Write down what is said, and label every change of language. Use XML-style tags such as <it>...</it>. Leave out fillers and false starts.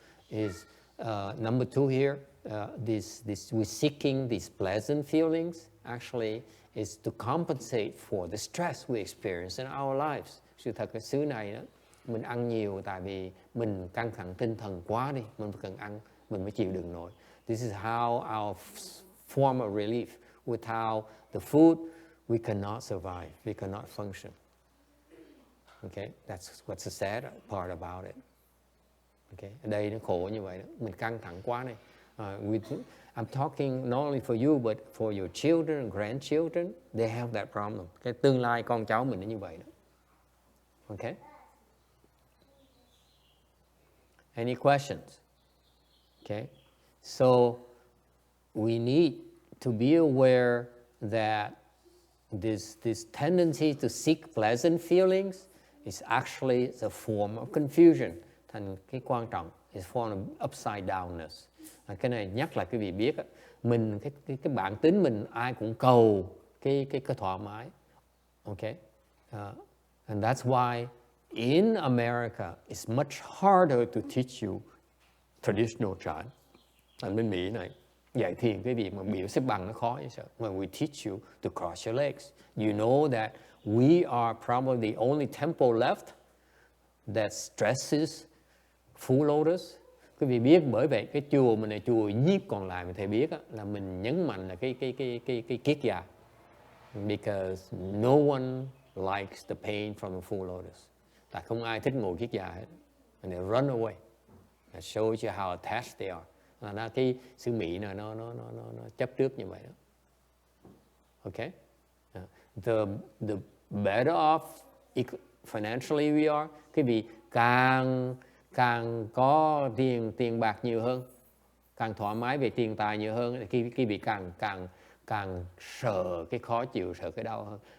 <en>Is number 2 here. We're seeking these pleasant feelings. Actually, is to compensate for the stress we experience in our lives.</en> <vi>Sự thật cái xứ này đó, mình ăn nhiều tại vì mình căng thẳng tinh thần quá đi, mình cần ăn, mình mới chịu đựng nổi.</vi> <en>This is how our form of relief. Without the food, we cannot survive, we cannot function. Okay, that's what's the sad part about it.</en> <vi>Okay, ở đây nó khổ như vậy đó, mình căng thẳng quá này.</vi> <en>I'm talking not only for you, but for your children and grandchildren, they have that problem.</en> <vi>Cái tương lai con cháu mình nó như vậy đó.</vi> <en>Okay? Any questions? Okay? So, we need to be aware that this tendency to seek pleasant feelings is actually the form of confusion.</en> <vi>Thành cái quan trọng</vi> <en>is form of upside downness.</en> <vi>Cái này nhắc lại quý vị biết, mình cái bản tính mình ai cũng cầu cái thoải mái.</vi> <en>Okay, and that's why in America it's much harder to teach you traditional chant.</en> <vi>Ở bên Mỹ này dạy thiền cái việc mà biểu xếp bằng nó khó như sợ.</vi> <en>When we teach you to cross your legs, you know that we are probably the only temple left that stresses full lotus.</en> <vi>Quý vị biết, bởi vậy cái chùa mình là chùa nhiếp còn lại mà thầy biết á, là mình nhấn mạnh là cái kiết già.</vi> <en>Because no one likes the pain from a full lotus.</en> <vi>Tại không ai thích ngồi kiết già hết.</vi> <en>And they run away. That shows you how attached they are.</en> <vi>Là cái xứ Mỹ này nó chấp trước như vậy đó. Okay?</vi> <en>The better off financially we are,</en> <vi>cái vì càng có tiền bạc nhiều hơn, càng thoải mái về tiền tài nhiều hơn, cái bị càng sợ cái khó chịu, sợ cái đau hơn.</vi>